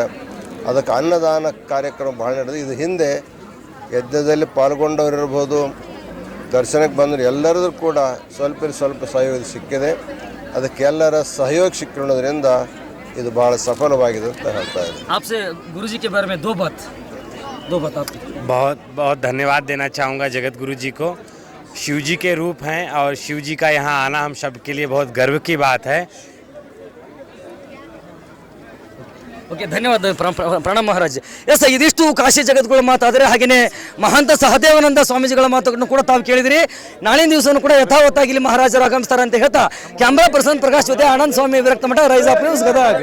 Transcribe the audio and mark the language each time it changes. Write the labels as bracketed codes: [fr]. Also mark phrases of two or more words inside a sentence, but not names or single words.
[kn] ಅದಕ್ಕೆ ಅನ್ನದಾನ ಕಾರ್ಯಕ್ರಮ ಭಾಳ ನಡೆದಿದೆ. ಇದು ಹಿಂದೆ ಯಜ್ಞದಲ್ಲಿ ಪಾಲ್ಗೊಂಡವರಿರ್ಬೋದು, ದರ್ಶನಕ್ಕೆ ಬಂದರೆ ಎಲ್ಲರದ್ದು ಕೂಡ ಸ್ವಲ್ಪ ಸಹಯೋಗ ಸಿಕ್ಕಿದೆ. ಅದಕ್ಕೆಲ್ಲರ ಸಹಯೋಗ ಸಿಕ್ಕಿರೋದ್ರಿಂದ ಇದು ಭಾಳ ಸಫಲವಾಗಿದೆ ಅಂತ ಹೇಳ್ತಾ ಇದ್ದೀನಿ. [hi] आपसे गुरुजी के बारे में दो बात आप बहुत बहुत धन्यवाद देना चाहूँगा जगत गुरु जी को. शिव जी के रूप हैं और शिव जी का यहाँ आना हम सब के लिए बहुत गर्व की बात है. [kn] ಓಕೆ, ಧನ್ಯವಾದ ಪ್ರಣಮ್ ಮಹಾರಾಜ್. ಎಸ್, ಇದಿಷ್ಟು ಕಾಶಿ ಜಗದ್ಗುರು ಮಾತಾದರೆ. ಹಾಗೆಯೇ ಮಹಾಂತ ಸಹದೇವಾನಂದ ಸ್ವಾಮೀಜಿಗಳ ಮಾತುಗಳನ್ನು ಕೂಡ ತಾವು ಕೇಳಿದಿರಿ. ನಾಳಿನ ದಿವಸನೂ ಕೂಡ ಯಥಾವತ್ತಾಗಿ ಇಲ್ಲಿ ಮಹಾರಾಜರು ಆಗಮಿಸ್ತಾರೆ ಅಂತ ಹೇಳ್ತಾ [en] camera person [kn] ಪ್ರಕಾಶ್ ಜೊತೆ ಆನಂದ್ ಸ್ವಾಮಿ ವಿರಕ್ತ ಮಠ, ರೈಸ್ ಆಫ್ ನ್ಯೂಸ್, ಗದಗ.